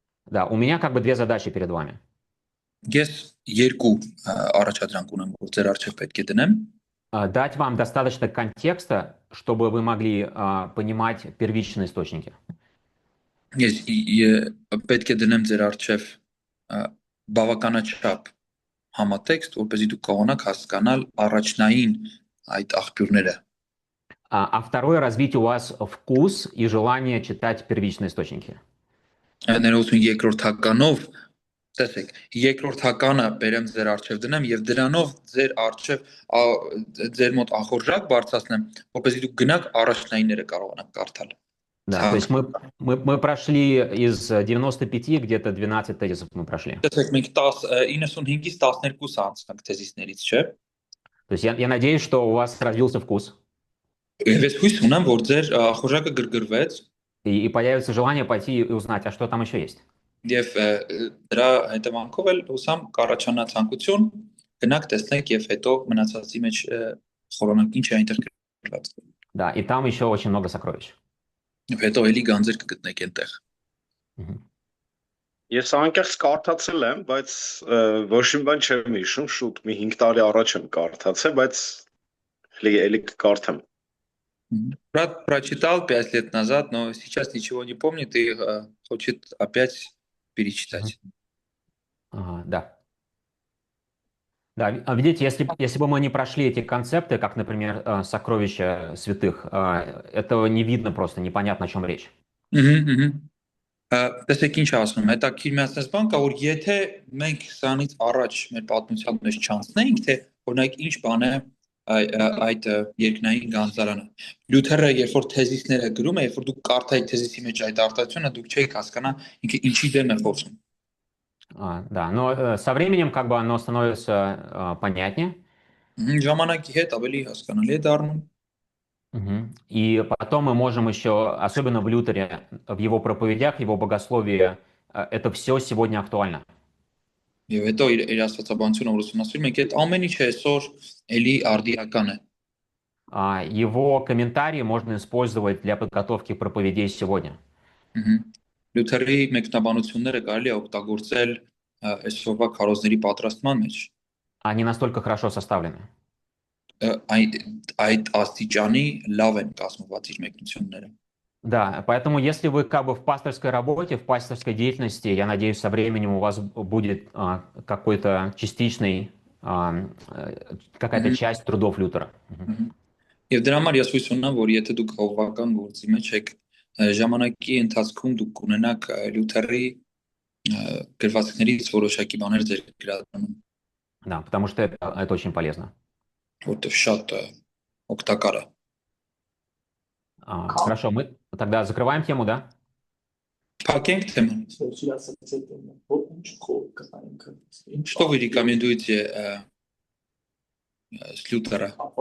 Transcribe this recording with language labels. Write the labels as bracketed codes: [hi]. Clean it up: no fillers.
[ru] Да, у меня как бы две задачи перед вами. [hy] Ես երկու առաջադրանք ունեմ, որ ձեր առջև պետք է դնեմ։ [ru] Дать вам достаточно контекста, чтобы вы могли понимать первичные источники. [hy] Ես պետք է дնեմ ձեր առջև բավականաչափ համատեքստ, որպեսզի դուք կարողանաք հասկանալ առաջնային այդ աղբյուրները։ [ru] А второе, развить у вас вкус и желание читать первичные источники. [hy] Ներողություն երկրորդականով, տեսեք, երկրորդականը բերեմ ձեր առջև դնեմ եւ դրանով ձեր առջև ձեր մոտ ախորժակ բարձրացնեմ, որպեսզի դուք գնաք առաջնայինները կարողանաք կարդալ։ [ru] Да, то есть мы прошли из 95 где-то 12 тезисов мы прошли. [hy] Տեսեք, մենք 95-ից 12 անցանք թեզիսներից, չէ՞։ [ru] То есть я надеюсь, что у вас развился вкус. [hy] Եվ ես հույս ունեմ, որ ձեր ախորժակը գրգռվեց [ru] И появится желание пойти и узнать, а что там еще есть. [hy] եւ դրա հետևանքով էլ ուսամ կառաջանա ցանկություն գնաք տեսնեք եւ հետո մնացածի մեջ խորանաք ինչ է այնտեղ գրված։ [ru] Да, и там еще очень много сокровищ. [hy] Եվ հետո էլի գանձեր կգտնեք այնտեղ։ Ես անկեղծ կարդացել եմ, բայց ոչ մի բան չեմ հիշում, շուտ մի 5 տարի առաջ եմ կարդացել, բայց էլի կկարդամ։ [ru] Брат прочитал 5 лет назад, но сейчас ничего не помнит и хочет опять перечитать. Да. Да, видите, если бы мы не прошли эти концепты, как, например, сокровища святых, этого не видно просто, непонятно, о чем речь. [hy] Տեսեք ինչ ասում, հետաքրքիր մի ասես բան կա, որ եթե մենք սրանից առաջ մեր պատմության մեջ չանցնեինք, թե օրինակ ինչ բան է այդ երկնային գանձարանը։ Լյութերը երբ որ թեզիսները գրում է, երբ որ դուք կարդայիք թեզիսի մեջ այդ արտահայտությունը, դուք չեք հասկանա ինքը ինչի դեմ է խոսում։ [ru] Да, но со временем как бы оно становится понятнее. [hy] Ժամանակի հետ ավելի հասկանալի է դառնում։ [ru] И потом мы можем еще, особенно в Лютере, в его проповедях, его богословии, это все сегодня актуально. [hy] Եվ հետո իր աստվածաբանությունը որ ուսումնասիրում ենք, այդ ամեն ինչ այսօր էլի արդիական է։ [ru] Его комментарии можно использовать для подготовки проповедей сегодня. [hy] Լյութերի մեկնաբանությունները կարելի է օգտագործել այսօրվա քարոզների պատրաստման մեջ։ [ru] Они настолько хорошо составлены. [hy] Այդ աստիճանի лав են կազմված իր մեկնությունները։ [ru] Да, поэтому если вы как бы в пасторской работе, в пасторской деятельности, я надеюсь, со временем у вас будет какой-то частичный, какая-то часть трудов Лютера. [hy] Եվ դրա համար ես հույս ունեմ, որ եթե դուք հովվական գործի մեջ եք, ժամանակի ընթացքում դուք կունենաք Լյութերի գրվածքներից որոշակի բաներ ձեր գրադարանում, [ru] Да, потому что это очень полезно. [hy] որտեղ շատ օգտակար է։ [ru] Хорошо, мы тогда закрываем тему, да? [hy] Փակենք թեման։ [ru] Что вы рекомендуете с Лютера?